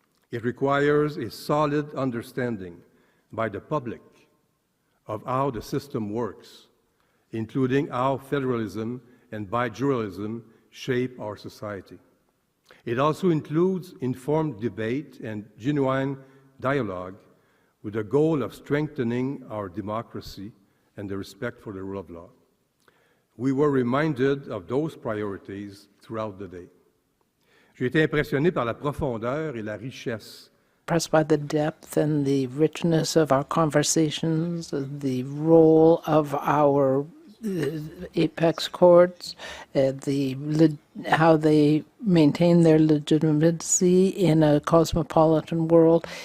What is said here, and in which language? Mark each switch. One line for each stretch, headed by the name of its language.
English: It requires a solid understanding by the public of how the system works, including how federalism and bijuralism shape our society. It also includes informed debate and genuine dialogue with the goal of strengthening our democracy and the respect for the rule of law. We were reminded of those priorities throughout the day.
French: J'ai été impressionné par la profondeur et la richesse.
English: Impressed by the depth and the richness of our conversations, the role of our apex courts, how they maintain their legitimacy in a cosmopolitan world.